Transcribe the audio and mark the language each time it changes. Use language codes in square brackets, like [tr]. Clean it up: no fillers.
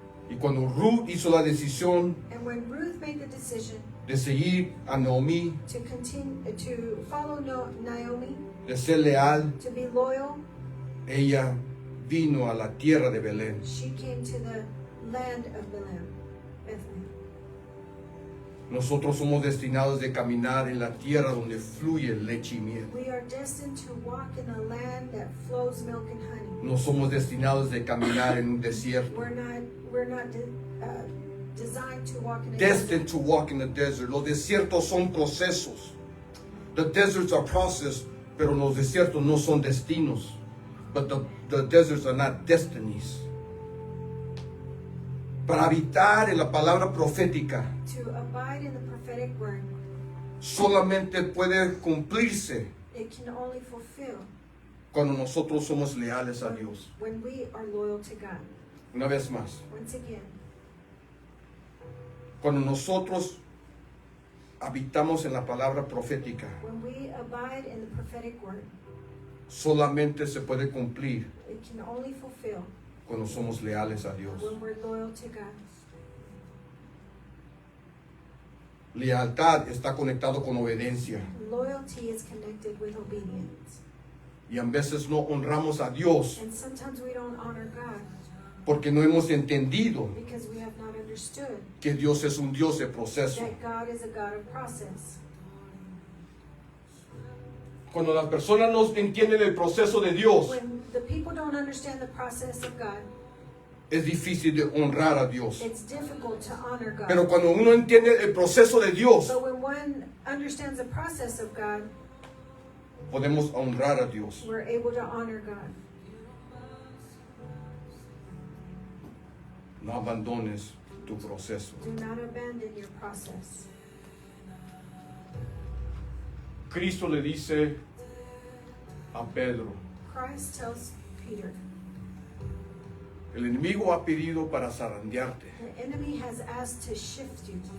[es] Y cuando Ruth hizo la decisión [en] And when Ruth made the decision [es] de seguir a Naomi, [en] to continue to follow Naomi, [es] de ser leal, [en] to be loyal, [es] ella vino a la tierra de Belén. [en] she came to the land of Bethlehem. [es] Nosotros somos destinados de caminar en la tierra donde fluye leche y miel. [en] We are destined to walk in a land that flows milk and honey. [es] No somos destinados de caminar en un desierto. [en] We're not designed to walk in a Destined to walk in the desert. [es] Los desiertos son procesos. [en] The deserts are process, [es] pero los desiertos no son destinos. [en] But the deserts are not destinies. [es] Para habitar en la palabra profética, [en] to abide in the prophetic word, [es] solamente puede cumplirse [en] it can only fulfill [es] cuando nosotros somos leales a Dios. [en] when we are loyal to God. [es] Una vez más, [en] Once again, [es] cuando nosotros habitamos en la palabra profética, [en] when we abide in the prophetic word, [es] solamente se puede cumplir [en] it can only fulfill [es] cuando somos leales a Dios. [en] when we're loyal to God. [es] Lealtad está conectado con obediencia. [en] Loyalty is connected with obedience. [es] Y a veces no honramos a Dios [en] And sometimes we don't honor God [es] porque no hemos entendido [en] because we have not understood [es] que Dios es un Dios de proceso. [en] that God is a God of process. [es] Cuando las personas no entienden el proceso de Dios, [en] When the people don't understand the process of God, [es] es difícil de honrar a Dios. [en] it's difficult to honor God. [es] Pero cuando uno entiende el proceso de Dios, [en] But when one understands the process of God, [es] podemos honrar a Dios. [en] we're able to honor God. [es] No abandones tu proceso. [en] Do not abandon your process. [es] Cristo le dice a Pedro, [en] Christ tells Peter, [es] el enemigo ha pedido para zarandearte [en] the enemy has asked to shift you